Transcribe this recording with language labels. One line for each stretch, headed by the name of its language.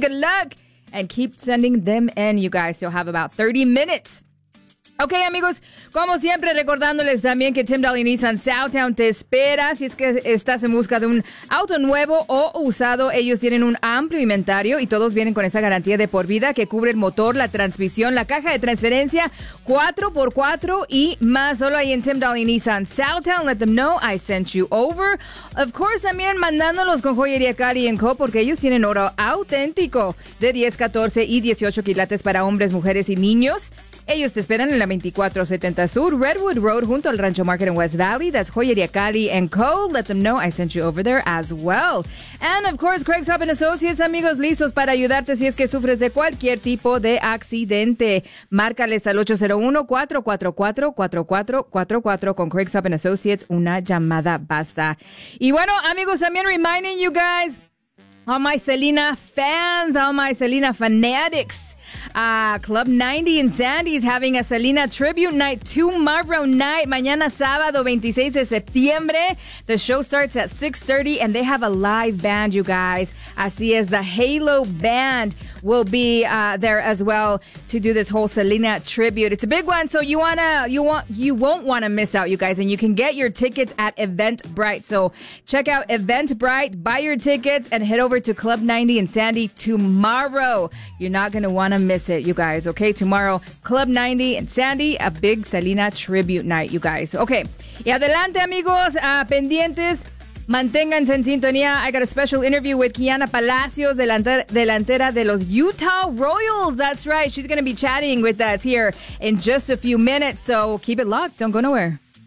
English: Good luck, and keep sending them in, you guys. You'll have about 30 minutes.
Spanish: Ok, amigos, como siempre, recordándoles también que Tim Dolly Nissan Southtown te espera. Si es que estás en busca de un auto nuevo o usado, ellos tienen un amplio inventario y todos vienen con esa garantía de por vida que cubre el motor, la transmisión, la caja de transferencia, 4x4 y más. Solo ahí en
English: Tim Dolly Nissan Southtown, let them know I sent you over. Of course,
Spanish: también mandándolos con Joyería Cali & Co. porque ellos tienen oro auténtico de 10, 14 y 18 quilates para hombres, mujeres y niños. Ellos te esperan en la 2470 Sur, Redwood Road, junto al Rancho Market en West Valley.
English: That's Joyería Cali & Co. Let them know I sent you over there as well. And, of course,
Spanish: Craig's Hub & Associates, amigos, listos para ayudarte si es que sufres de cualquier tipo de accidente. Márcales al 801-444-4444 con Craig's Hub & Associates. Una llamada basta. Y bueno, amigos, también
English: reminding you guys, all my Selena fans, all my Selena fanatics, Club 90 in Sandy's having a Selena tribute night tomorrow night.
Spanish: Mañana sábado 26 de septiembre.
English: The show starts at 6:30 and they have a live band, you guys.
Spanish: Así es,
English: the Halo Band will be there as well to do this whole Selena tribute. It's a big one, so you won't want to miss out, you guys. And you can get your tickets at Eventbrite. So check out Eventbrite, buy your tickets, and head over to Club 90 in Sandy tomorrow. You're not going to want to miss it, you guys. Okay, tomorrow, Club 90 and Sandy, a big Selena tribute night, you guys.
Spanish: Okay, y adelante, amigos, pendientes, manténganse en sintonía.
English: I got a special interview with Kiana Palacios,
Spanish: delantera de los
English: Utah Royals. That's right, she's gonna be chatting with us here in just a few minutes, so keep it locked, don't go nowhere.